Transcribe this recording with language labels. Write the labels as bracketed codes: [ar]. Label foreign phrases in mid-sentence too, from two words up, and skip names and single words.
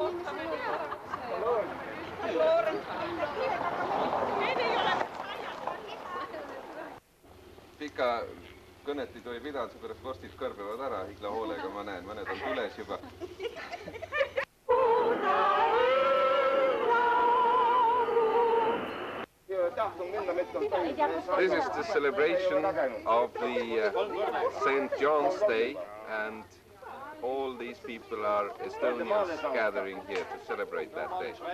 [et] Pika kõnet ei tohi pidada, seepärast vorstid kõrbevad ära, igla hoolega ma näen, mõned on tules juba. [en] This is the celebration of the St. John's Day, and all these people are Estonians gathering here to celebrate that day.